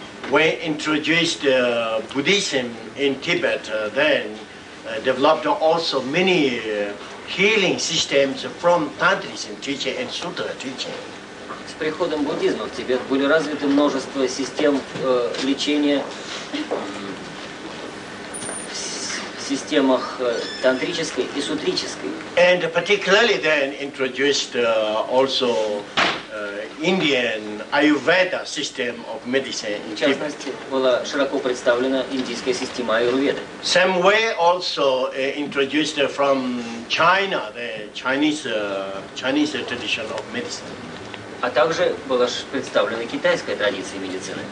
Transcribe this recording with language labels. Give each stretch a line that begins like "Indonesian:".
English: when introduced Buddhism in Tibet, then developed also many healing systems from Tantrism teaching and Sutra teaching.
Russian: С приходом буддизма в Тибет были развиты множество систем лечения в системах тантрической и сутрической.
English: And particularly then introduced also Indian Ayurveda system of medicine in
Russian: В
English: Tibet.
Russian: частности, была широко представлена индийская система аюрведы.
English: Some way also introduced from China, the Chinese tradition of medicine.
Russian: А также была представлена китайская традиция медицины.